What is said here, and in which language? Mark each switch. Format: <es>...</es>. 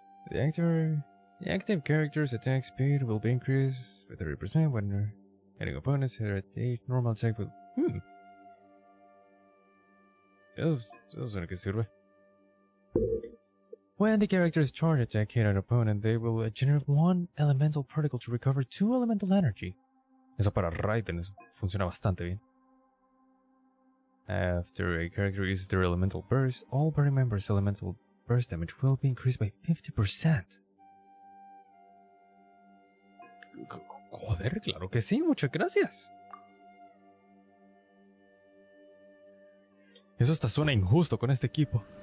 <en>The active character's attack speed will be increased by 30% when hitting opponents at 8 normal attack will...</en> <es>Eso suena que sirve.</es> <en>When the character's charge attack hit an opponent, they will generate 1 elemental particle to recover 2 elemental energy.</en> <es>Eso para Raiden funciona bastante bien.</es> <en>After a character uses their elemental burst, all party members' elemental burst damage will be increased by 50%.</en> <es>Joder, claro que sí, muchas gracias. Eso hasta suena injusto con este equipo.</es>